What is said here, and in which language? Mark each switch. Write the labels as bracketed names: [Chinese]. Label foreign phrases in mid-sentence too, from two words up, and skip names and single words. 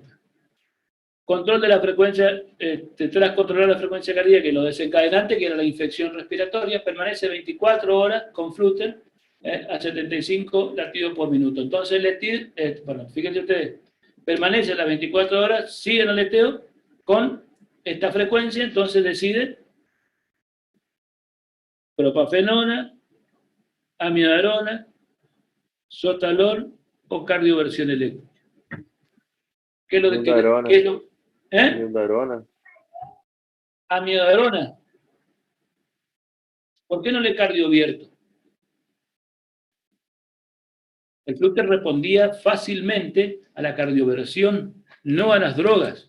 [Spanish] Control de la frecuencia, tras controlar la frecuencia cardíaca y lo desencadenante, que era la infección respiratoria, permanece 24 horas con Flutter a 75 latidos por minuto. Entonces, fíjense ustedes, permanece las 24 horas, sigue en el aleteo con esta frecuencia, entonces decide propafenona, amidagrona, sotalol o cardioversión eléctrica. ¿Qué es lo de qué? Amiodarona. Amidagrona. ¿Por qué no le cardiovierto? El Flutter respondía fácilmente a la cardioversión, no a las drogas.